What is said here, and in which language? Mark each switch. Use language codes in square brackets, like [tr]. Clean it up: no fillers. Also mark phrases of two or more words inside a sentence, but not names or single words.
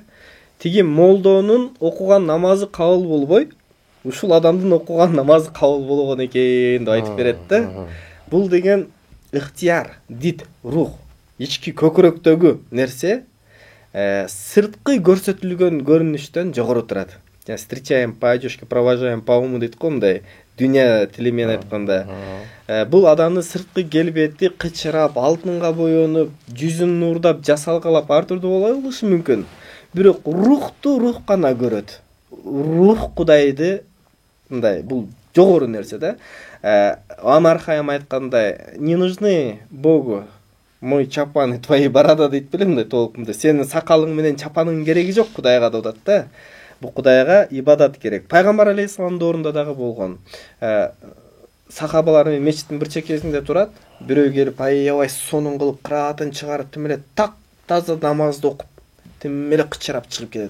[ky] Тиги молдонун окуган намазы кабыл болбой, ушул адамдын окуган намазы кабыл болгон экен деп айтып берет да. Бул деген ыктыяр, дит, рух, ички көкүрөктөгү нерсе сырткы көрсөтүлгөн көрүнүштөн жогору турат. [ru] Встречаем по одежке, провожаем по уму [ky] дейт го, мындай дүйнө тили менен айтканда. Бул адамдын сырткы келбети кычырап, алтынга боенуп, жүзүн нурдап, жасалгалап ар түрдүү болушу мүмкүн. Бирок рухту рух гана көрөт. Рух Кудайды мындай, бул жогору нерсе да. Амар Хайям айткандай, [ru] не нужны Богу мой чапан и твои борода [ky] дейт белем мындай толкунда. Сенин сакалың менен чапаныңдын кереги жок Кудайга деп атат да. Бул Кудайга ибадат керек. Пайгамбар алейхисаламдын доорунда дагы болгон. Сахабалар менен мечиттин бир чекесинде турат, бирөө келип аябай сонун кылып кыраатын чыгарып тим эле так таза намазды окуп тим эле кычырап чыгып кетет.